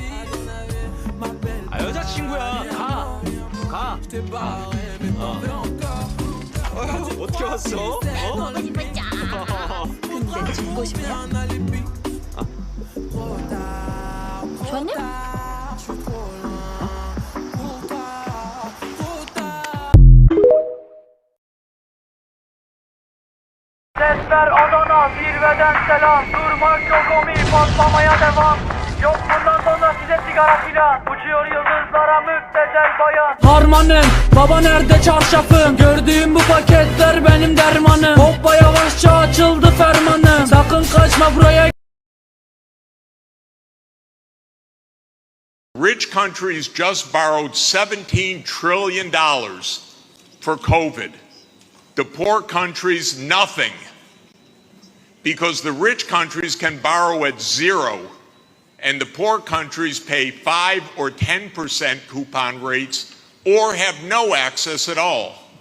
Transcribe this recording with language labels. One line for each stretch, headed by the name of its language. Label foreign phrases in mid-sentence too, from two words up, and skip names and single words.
Korean: 아, 여자친구야. 가. 어떻게 왔어? 보고 싶었죠. 근데 죽고 싶냐? 좋았냐?
Turkish: Sesler Adana, zirveden selam. Durmak yok omi, patlamaya devam. Yok bundan sonra size sigara filan. Uçuyor yıldızlara müptezel bayan. Harmanım, baba nerede çarşafım? Gördüğüm bu paketler benim dermanım. Hoppa yavaşça açıldı fermanım. Sakın kaçma buraya.
English: Rich countries just borrowed $17 trillion for COVID. The poor countries, nothing. Because the rich countries can borrow at zero, and the poor countries pay 5 or 10% coupon rates or have no access at all.